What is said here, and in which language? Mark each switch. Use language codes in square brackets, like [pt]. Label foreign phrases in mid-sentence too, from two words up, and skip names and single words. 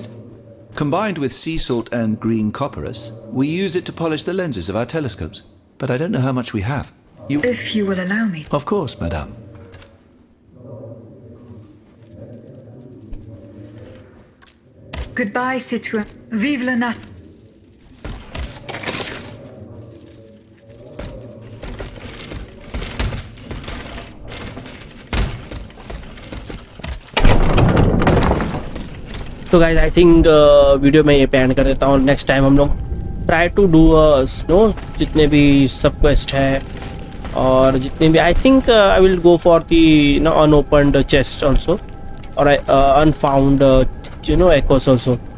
[en] Combined with sea salt and green copperas, we use it to polish the lenses of our telescopes. But I don't know how much we have. If you will allow me... Of course, madame. Goodbye, citoyen. [fr] Vive la nation. [hi] तो [en] guys I think video [hi] में ये पे एंड कर देता हूँ. [en] next time [hi] हम लोग [en] try to do no [hi] जितने भी सब क्वेस्ट है और जितने भी [en] I think I will go for the no unopened chest also और unfound you know echoes also.